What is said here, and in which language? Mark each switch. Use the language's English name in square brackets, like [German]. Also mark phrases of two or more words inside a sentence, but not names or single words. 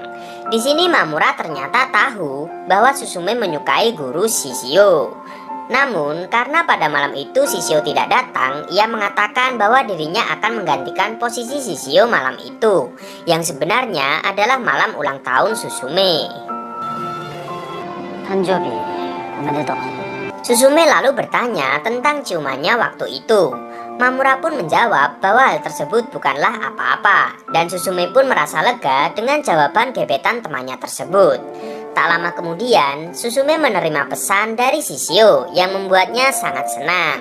[Indonesian] Di sini Mamura ternyata tahu bahwa Susume menyukai guru Shishio. Namun karena pada malam itu Shishio tidak datang, ia mengatakan bahwa dirinya akan menggantikan posisi Shishio malam itu, yang sebenarnya adalah malam ulang tahun Susume. [Japanese] 誕生日おめでとう。 [Indonesian] Susume lalu bertanya tentang ciumannya waktu itu. Mamura pun menjawab bahwa hal tersebut bukanlah apa-apa, dan Susume pun merasa lega dengan jawaban gebetan temannya tersebut. Tak lama kemudian, Susume menerima pesan dari Shishio yang membuatnya sangat senang.